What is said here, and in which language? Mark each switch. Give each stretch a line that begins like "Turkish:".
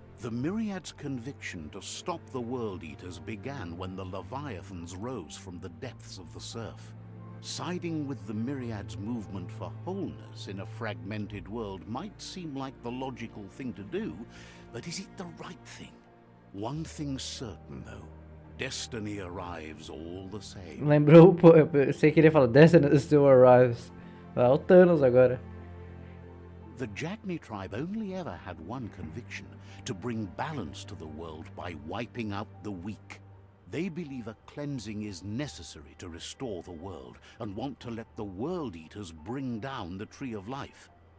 English: The Myriad's conviction to stop the World Eaters began when the Leviathans rose from the depths of the surf. Siding with the Myriad's movement for wholeness in a fragmented world might seem like the logical thing to do, but is it the right thing? One thing's certain, though. Destiny arrives all the same.
Portuguese: Lembrou, pô, eu pensei que ele ia falar
English: Destiny still arrives.
Portuguese: Ah, o Thanos agora.
English: The Jagni tribe only ever had one conviction, to bring balance to the world by wiping out the weak. They believe a cleansing is necessary to restore the world, and want to let the World Eaters bring down the Tree of Life.